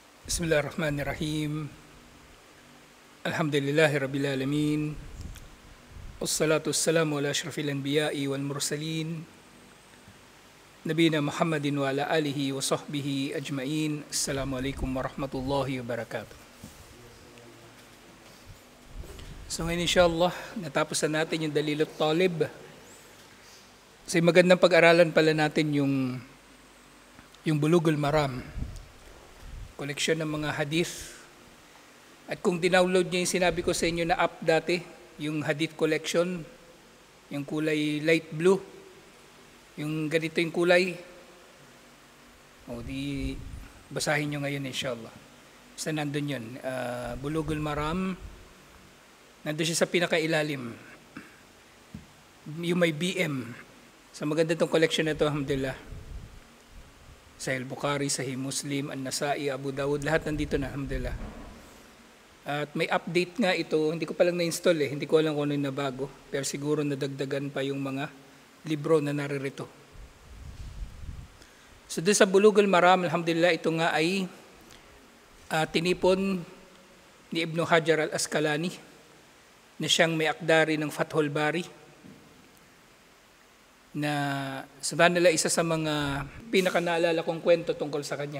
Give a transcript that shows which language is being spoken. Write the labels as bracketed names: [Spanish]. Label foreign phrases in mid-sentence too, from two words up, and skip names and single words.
[Arabic] بسم الله الرحمن الرحيم. الحمد لله رب العالمين. والصلاة والسلام على أشرف الأنبياء والمرسلين. نبينا محمد وعلى آله وصحبه أجمعين. السلام عليكم ورحمة الله وبركاته. [Filipino] So ngayon inshallah, natapos na natin yung Dalilul Talib. Kasi magandang pag-aralan pala natin yung Bulugul Maram. Koleksyon ng mga hadith. At kung dinownload niyo yung sinabi ko sa inyo na app dati, yung [English] hadith collection, [Filipino] yung kulay [English] light blue, [Filipino] yung ganito yung kulay, o di basahin nyo ngayon inshallah. Basta nandun yun. Bulugul Maram, nandun siya sa pinakailalim. Yung may BM. So maganda itong collection na ito, alhamdulillah. Sahih Bukhari, Sahih Muslim, An-Nasa'i, Abu Dawud, lahat nandito na, alhamdulillah. At may update nga ito, hindi ko pa lang na-install hindi ko alam kung ano yung nabago, pero siguro nadagdagan pa yung mga libro na naririto. So doon sa Bulugul Maram, alhamdulillah, ito nga ay tinipon ni Ibn Hajar al-Asqalani na siyang may akdari ng Fathul Bari, na sabihin nila isa sa mga pinakanaalala kong kwento tungkol sa kanya.